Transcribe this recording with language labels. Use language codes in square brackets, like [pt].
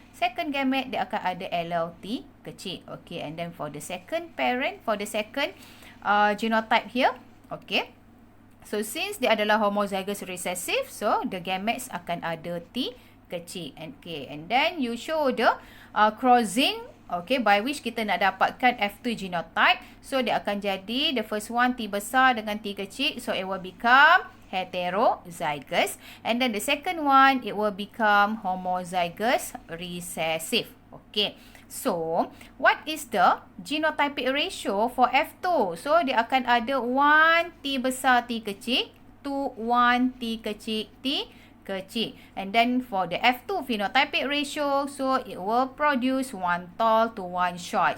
[en] Second gamete, [ms] dia akan ada allele T kecil. [en] Okay, and then for the second parent, for the second genotype here, okay. So, since [ms] dia adalah [en] homozygous recessive, so the gametes [ms] akan ada T kecil. [en] Okay, and then you show the crossing, okay, by which [ms] kita nak dapatkan [en] F2 genotype. [ms] So, dia akan jadi [en] the first one [ms] T besar dengan T kecil. [en] So, it will become heterozygous, and then the second one it will become homozygous recessive. Okay, so what is the genotypic ratio for F2? So [ms] dia akan ada [en] 1 T besar T kecil to 1 T kecil T kecil, and then for the F2 phenotypic ratio, so it will produce 1 tall to 1 short.